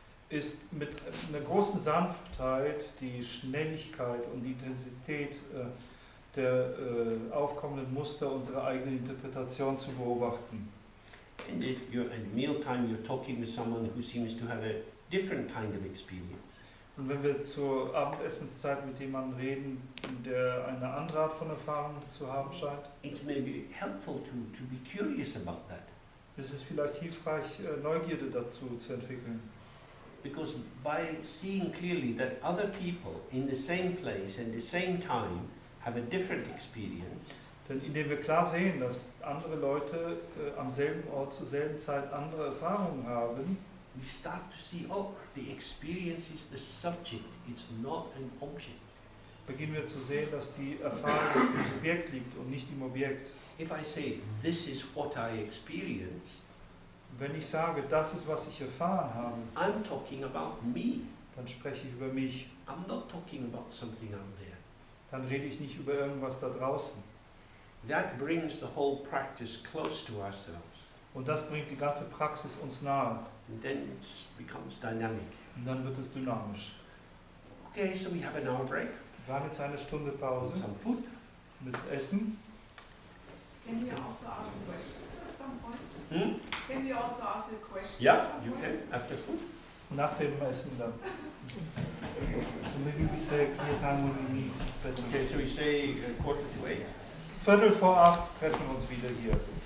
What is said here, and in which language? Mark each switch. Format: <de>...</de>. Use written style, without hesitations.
<de>ist mit einer großen Sanftheit die Schnelligkeit und die Intensität der aufkommenden Muster unserer eigenen Interpretation zu beobachten.</de> <en>And if you're at mealtime, you're talking with someone who seems to have a different kind of experience.</en> <de>Und wenn wir zur Abendessenszeit mit jemandem reden, der eine andere Art von Erfahrung zu haben scheint,</de> <en>It's maybe helpful to be curious about that.</en> <de>ist es vielleicht hilfreich, Neugierde dazu zu entwickeln.</de> <en>Because by seeing clearly that other people in the same place and the same time have a different experience,</en> <de>Denn indem wir klar sehen, dass andere Leute am selben Ort zur selben Zeit andere Erfahrungen haben,</de> <en>we start to see, oh, the experience is the subject, it's not an object.</en> <de>beginnen wir zu sehen, dass die Erfahrung im Subjekt liegt und nicht im Objekt.</de> <en>If I say, this is what I experienced,</en> <de>Wenn ich sage, das ist, was ich erfahren habe,</de> <en>I'm talking about me.</en> <de>dann spreche ich über mich.</de> <en>I'm not talking about something out there.</en> <de>Dann rede ich nicht über irgendwas da draußen.</de> <en>That brings the whole practice close to ourselves.</en> <de>Und das bringt die ganze Praxis uns nahe.</de> <en>And then it becomes dynamic.</en> <de>Und dann wird es dynamisch.</de> <en>Okay, so we have an hour break.</en> <de>Wir haben jetzt eine Stunde</de> <en>And</en> <de>Pause</de> <en>some food.</en> <de>mit Essen.</de> <en>Can we also ask questions at some point? Hmm? Can we also ask a question Yeah, at some you point? can, after food.</en> <de>Nach dem Essen dann.</de> <en>So maybe we say a clear time when we meet. It's better. Okay, so we say 7:45.</en> <de>Viertel vor 8 treffen wir uns wieder hier.</de>